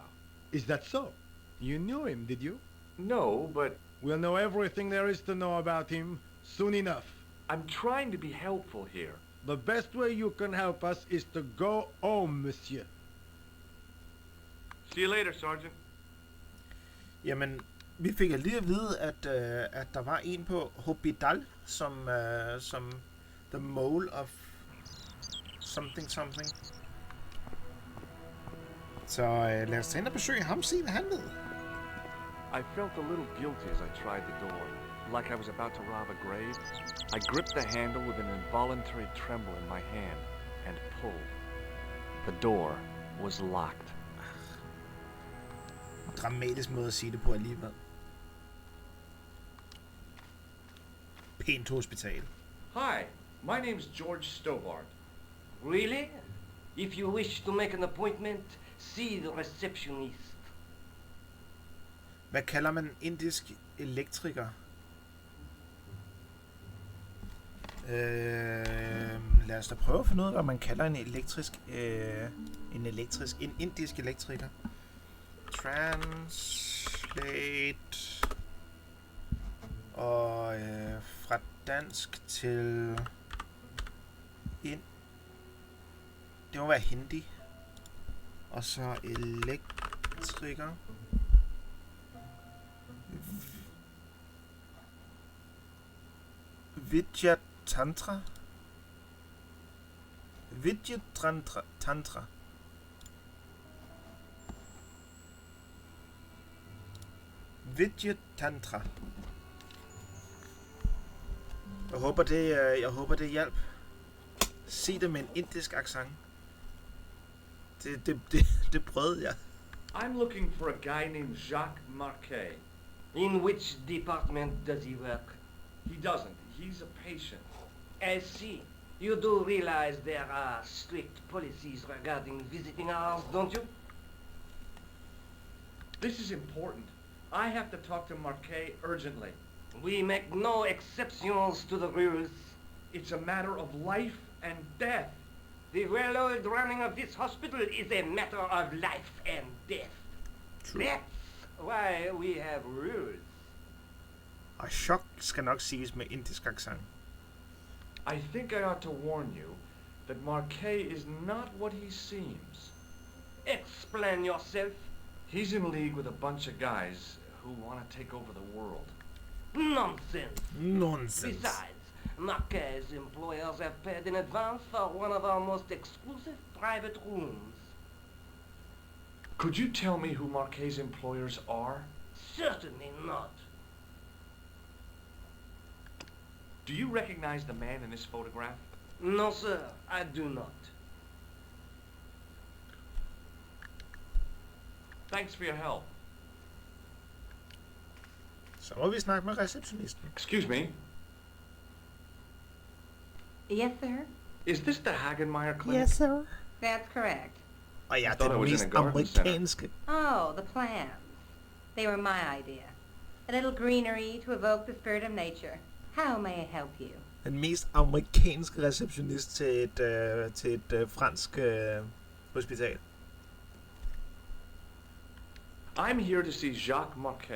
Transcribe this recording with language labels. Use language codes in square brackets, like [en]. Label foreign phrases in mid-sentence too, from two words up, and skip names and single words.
[en] Is that so? You knew him, did you? No, but... We'll know everything there is to know about him soon enough. I'm trying to be helpful here. The best way you can help us is to go home, monsieur. See you later, Sergeant. [da] Jamen, vi fik lige at vide, at der var en på Hospital, som [en] the mole of something. [da] Så lad os tage ind og besøge ham, se hvad han ved. [en] I felt a little guilty as I tried the door, like I was about to rob a grave. I gripped the handle with an involuntary tremble in my hand and pulled. The door was locked. [da] Dramatisk måde at sige det på alligevel. Pænt hospital. [en] Hi, my name's George Stobart. Really? If you wish to make an appointment, see the receptionist. [da] Hvad kalder man indisk elektriker? Lad os da prøve at finde ud af, hvad man kalder en indisk elektriker. Translate. Og fra dansk til ind. Det må være hindi. Og så elektriker. [hi] Vidya Tantra. Tantra. Vidya Tantra. [da] Jeg håber det hjalp. Sig det med en indisk accent. Det prøvede jeg. [en] I'm looking for a guy named Jacques Marquet. In which department does he work? He doesn't. He's a patient. I see. You do realize there are strict policies regarding visiting hours, don't you? This is important. I have to talk to Marquet urgently. We make no exceptions to the rules. It's a matter of life and death. The well-oiled running of this hospital is a matter of life and death. True. That's why we have rules. [da] Og chok skal nok siges med indisk accent. [en] I think I ought to warn you that Marquet is not what he seems. Explain yourself. He's in league with a bunch of guys who want to take over the world. Nonsense. Nonsense. Besides, Marquet's employers have paid in advance for one of our most exclusive private rooms. Could you tell me who Marquet's employers are? Certainly not. Do you recognize the man in this photograph? No, sir, I do not. Thanks for your help. [da] Så må vi snakke med receptionisten. [en] Excuse me. Yes, sir? Is this the Hagenmeyer clinic? Yes, sir. That's correct. [da] Og ja, [en] I thought [da] det [en] I was in [da] mest [en] a garden center. [da] amerikanske. [en] Oh, the plants. They were my idea. A little greenery to evoke the spirit of nature. How may I help you? [da] Den mest amerikanske receptionist til et fransk hospital. [en] I'm here to see Jacques Marquet.